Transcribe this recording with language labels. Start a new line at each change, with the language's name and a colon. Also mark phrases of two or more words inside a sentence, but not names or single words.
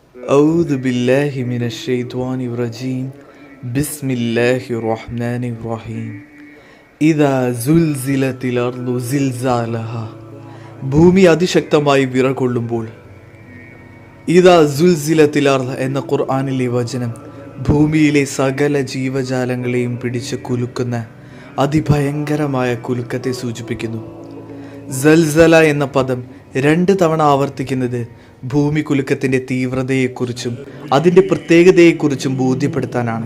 Arabic: أعوذ بالله من الشيطان الرجيم بسم الله الرحمن الرحيم إذا زلزلت الأرض زلزالها
Malayalam: ഭൂമി അതിശക്തമായി വിറകൊള്ളുമ്പോൾ
Arabic: إذا زلزلت الأرض
Malayalam: എന്ന ഖുർആനിലെ വചനം ഭൂമിയിലെ സകല ജീവജാലങ്ങളെയും പിടിച്ച് കുലുക്കുന്ന അതിഭയങ്കരമായ കുലുക്കത്തെ സൂചിപ്പിക്കുന്നു. സൽസല എന്ന പദം 2 തവണ ആവർത്തിക്കുന്നത് ഭൂമി കുലുക്കത്തിൻ്റെ തീവ്രതയെക്കുറിച്ചും അതിൻ്റെ പ്രത്യേകതയെക്കുറിച്ചും ബോധ്യപ്പെടുത്താനാണ്.